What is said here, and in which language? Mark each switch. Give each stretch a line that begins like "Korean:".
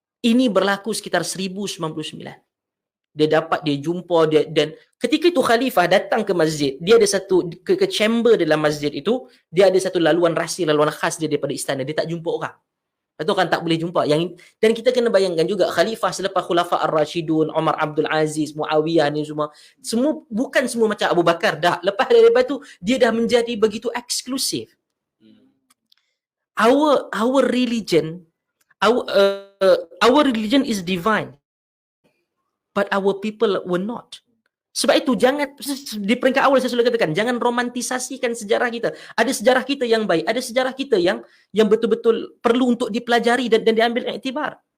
Malay: Ini berlaku sekitar 1099. Dia jumpa dia, dan ketika itu khalifah datang ke masjid, dia ada satu ke chamber dalam masjid itu, dia ada satu laluan rahsia, laluan khas dia daripada istana. Dia tak jumpa orang. Atau kan tak boleh jumpa. Dan kita kena bayangkan juga khalifah selepas Khulafa Ar-Rashidun, Umar Abdul Aziz, Muawiyah ni semua bukan semua macam Abu Bakar dah. Lepas daripada tu dia dah menjadi begitu eksklusif.
English: Our religion, our religion is divine, but our people were not.
Malay: Sebab itu jangan, di peringkat awal saya sudah katakan, jangan romantisasikan sejarah kita. Ada sejarah kita yang baik, ada sejarah kita yang betul-betul perlu untuk dipelajari dan diambil iktibar.